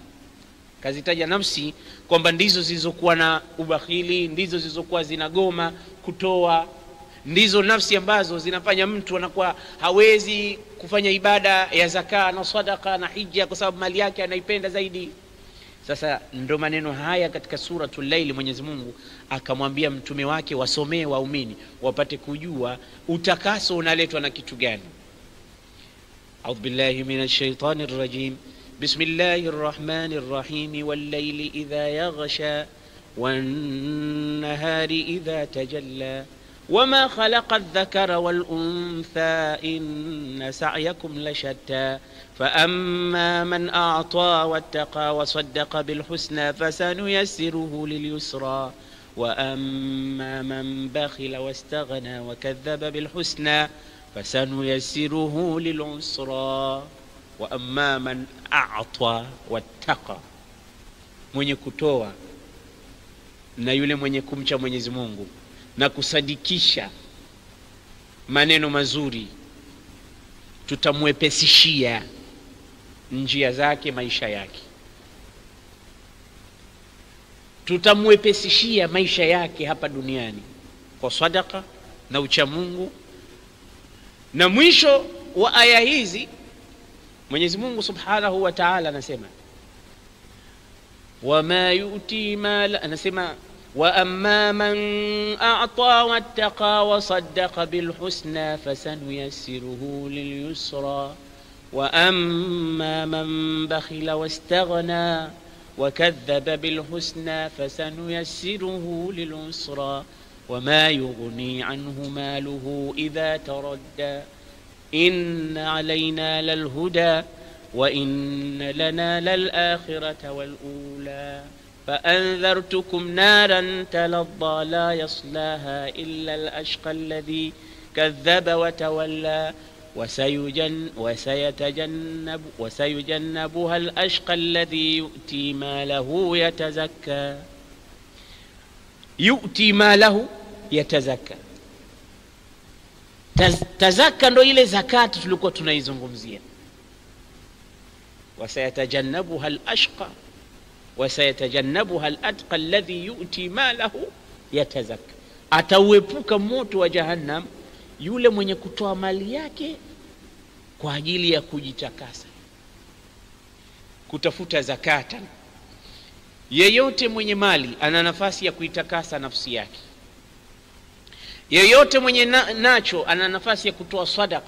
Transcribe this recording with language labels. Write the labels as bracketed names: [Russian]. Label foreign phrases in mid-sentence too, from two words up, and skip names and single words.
[Swahili] Kazitaja nafsi kwamba ndizo zilizokuwa na ubakhili, ndizo zilizokuwa zinagoma kutoa, ndizo nafsi ambazo zinafanya mtu anakuwa hawezi kufanya ibada ya zaka na sadaqa na hija kwa sababu mali yake anaipenda zaidi. Sasa ndo maneno haya katika suratul Lail Mwenyezi Mungu akamwambia mtume wake wasomee waumini wapate kujua utakaso unaletwa na kitu gani. [Arabic] أعوذ بالله من الشيطان الرجيم. بسم الله الرحمن الرحيم. والليل إذا يغشى والنهار إذا تجلى وما خلق الذكر والأنثى إن سعيكم لشتى فأما من أعطى واتقى وصدق بالحسنى فسنيسره لليسرى وأما من بخل واستغنى وكذب بالحسنى فسنيسره للعسرى وأما من أعطى واتقى, [Swahili] mwenye kutoa na yule mwenye kumcha Mwenyezi Mungu na kusadikisha maneno mazuri, tutamwepesishia njia zake, maisha yake. Tutamwepesishia maisha yake hapa duniani kwa sadaka na ucha Mungu. Na mwisho wa aya hizi Mwenyezi Mungu [Arabic] سبحانه وتعالى [Swahili] anasema [Arabic] وما يوتي مال, [Swahili] anasema wa [Arabic] أما من أعطى واتقى وصدق بالحسنى فسنيسره لليسرى و أما من بخل واستغنى وكذب بالحسنى فسنيسره للعسرى وما يغني عنه ماله إذا تردى إن علينا للهدى وإن لنا للآخرة والأولى فأنذرتكم نارا تلظى لا يصلاها إلا الأشقى الذي كذب وتولى وسيجنبها الأشقى الذي يؤتي ماله يتزكى. يؤتي ماله يتزكى. [Swahili] Tazaka ndo ile zakati tulikuwa tunaizungumzia. [Arabic] وسيتجنبها الأشقى وسيتجنبها الأتقى الذي يؤتي ماله يتزكى. [Swahili] Atauepuka moto wa jahannam yule mwenye kutoa mali yake kwa ajili ya kujitakasa, kutafuta zakata. Yeyote mwenye mali ana nafasi ya kuitakasa nafsi yake. Yeyote mwenye nacho ana nafasi ya kutoa sadaka.